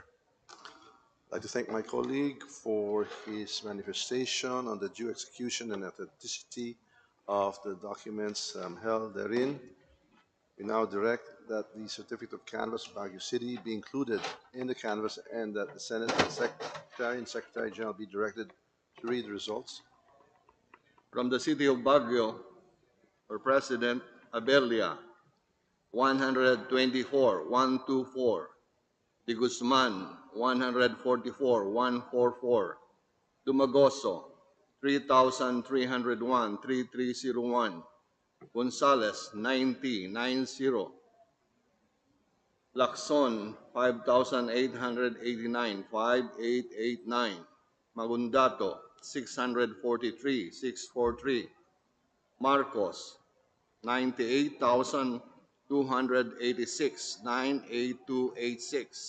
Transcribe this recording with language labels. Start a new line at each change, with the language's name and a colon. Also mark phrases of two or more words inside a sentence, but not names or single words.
English: I'd like to thank my colleague for his manifestation on the due execution and authenticity of the documents held therein. We now direct that the certificate of canvass of Baguio City be included in the canvass and that the Senate Secretary and Secretary General be directed to read the results. From the city of Baguio, for President, Abelia, 124,124. De Guzman, 144,144. Dumagoso, 3,301, 3301. Gonzales, 90,90. Lacson, 5,889, 5889. Magundato, 643, 643. Marcos, 98,286, 98286.